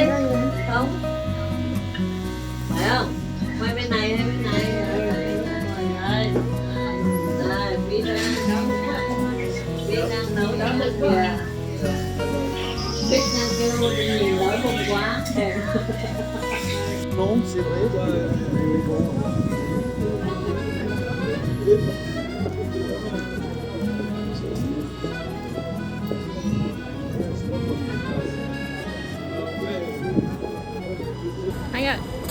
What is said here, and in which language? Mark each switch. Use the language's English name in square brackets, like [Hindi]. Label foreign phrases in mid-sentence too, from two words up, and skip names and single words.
[Vietnamese] camera này. không? Phải không? Quay bên này hay bên này? Đây. Đây, Vy đang nấu cho ăn kìa. Bích đang kêu nhìn đói bụng quá. [French] Non, c'est vrai. [Vietnamese] Anh ạ.